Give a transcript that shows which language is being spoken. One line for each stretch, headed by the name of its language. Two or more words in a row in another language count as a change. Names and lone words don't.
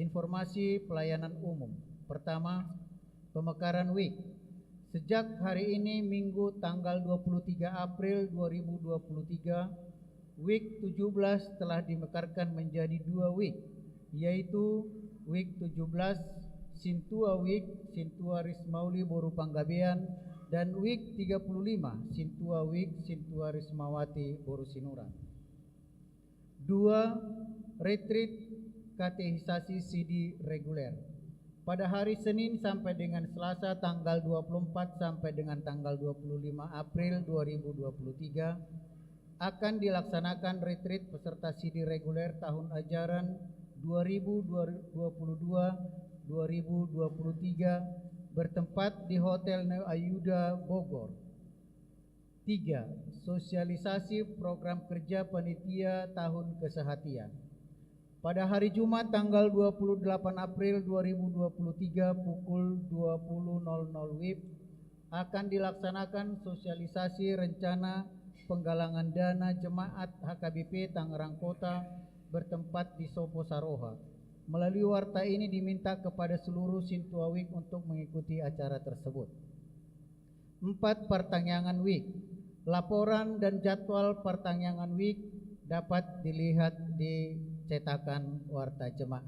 Indonesian: Informasi pelayanan umum. Pertama, pemekaran week. Sejak hari ini Minggu tanggal 23 April 2023, week 17 telah dimekarkan menjadi 2 week, yaitu week 17 Sintua Week, Sintua Rismauli Boru Panggabean, dan week 35 Sintua Week, Sintua Rismawati Boru Sinuran. 2. Retreat katehisasi CD reguler. Pada hari Senin sampai dengan Selasa tanggal 24 sampai dengan tanggal 25 April 2023 akan dilaksanakan retreat peserta CD reguler tahun ajaran 2022-2023 bertempat di Hotel Neo Ayuda Bogor. 3. Sosialisasi program kerja panitia tahun kesehatian. Pada hari Jumat tanggal 28 April 2023 pukul 20.00 WIB akan dilaksanakan sosialisasi rencana penggalangan dana jemaat HKBP Tangerang Kota bertempat di Sopo Saroha. Melalui warta ini diminta kepada seluruh Sintua Week untuk mengikuti acara tersebut. 4. Pertanyaan Week. Laporan dan jadwal pertanyaan Week dapat dilihat di cetakan warta jemaat.